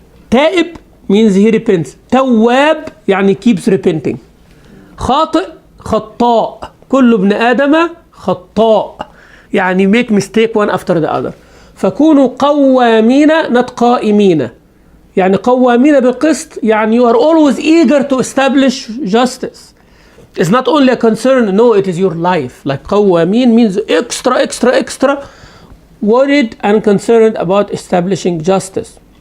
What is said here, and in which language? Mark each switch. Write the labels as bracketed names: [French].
[English] تائب means he repents. تواب يعني keeps repenting. [Arabic] خاطئ خطاء, كل ابن آدم خطاء, يعني [English] make mistake one after the other. فكونوا قوامين not قائمين, [Arabic] يعني قوامين بالقسط, يعني [English] you are always eager to establish justice. It's not only a concern, no, it is your life. Like قوامين means extra worried and concerned about establishing justice.